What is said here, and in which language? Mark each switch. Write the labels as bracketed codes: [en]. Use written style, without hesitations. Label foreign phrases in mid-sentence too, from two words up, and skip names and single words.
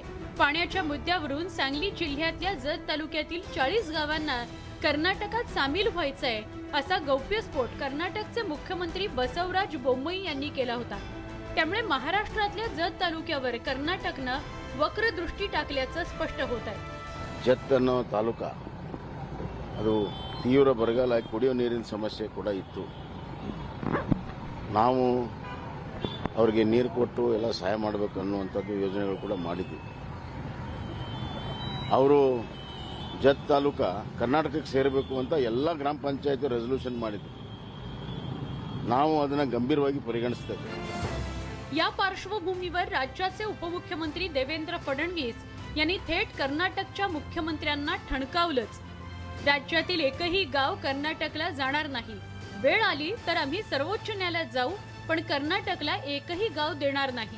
[mr] पाण्याच्या मुद्द्यावरून सांगली जिल्ह्यातल्या जत तालुक्यातील 40 गावांना कर्नाटकात सामील व्हायचंय असा गौप्यस्फोट कर्नाटकचे मुख्यमंत्री बसवराज बोम्मई यांनी केला होता. त्यामुळे महाराष्ट्रातल्या जत तालुक्यावर कर्नाटकनं वक्रदृष्टी टाकल्याचं स्पष्ट होत आहे. [kn] ಜತ್ ಅನ್ನೋ ತಾಲೂಕಾ ಅದು ತೀವ್ರ ಬರಗಾಲ, ಕುಡಿಯೋ ನೀರಿನ ಸಮಸ್ಯೆ ಕೂಡ ಇತ್ತು. ನಾವು ಅವರಿಗೆ ನೀರು ಕೊಟ್ಟು ಎಲ್ಲ ಸಹಾಯ ಮಾಡಬೇಕು ಅನ್ನುವಂಥದ್ದು ಯೋಜನೆಗಳು ಕೂಡ ಮಾಡಿದ್ವಿ. ಅವರು ಜತ್ ತಾಲೂಕಾ ಕರ್ನಾಟಕಕ್ಕೆ ಸೇರಬೇಕು ಅಂತ ಎಲ್ಲ ಗ್ರಾಮ ಪಂಚಾಯತ್ ರೆಸಲ್ಯೂಷನ್ ಮಾಡಿದ್ರು. ನಾವು ಅದನ್ನು ಗಂಭೀರವಾಗಿ ಪರಿಗಣಿಸ್ತೇವೆ. [mr] या पार्श्वभूमीवर राज्याचे उपमुख्यमंत्री देवेंद्र फडणवीस यांनी थेट कर्नाटकच्या मुख्यमंत्र्यांना ठणकावलंच. राज्यातील एकही गाव कर्नाटकला जाणार नाही. वेळ आली तर आम्ही सर्वोच्च न्यायालयात जाऊ, पण कर्नाटकला एकही गाव देणार नाही.